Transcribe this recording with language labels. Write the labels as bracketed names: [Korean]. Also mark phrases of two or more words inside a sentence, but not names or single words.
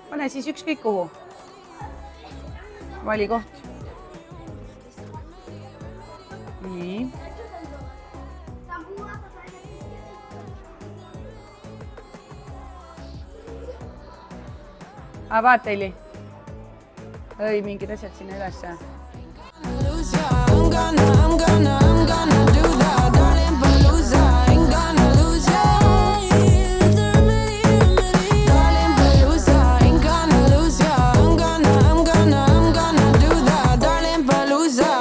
[Estonian] Pane siis ükskõik kuhu. Vali koht. Nii. Vaata, Eli. Õi, mingid asjad sinna ülesse. [English] I'm gonna do that, darling, but lose ya. Ain't gonna lose ya. Darling, but lose ya. Ain't gonna lose ya. I'm gonna do that, darling, but lose ya.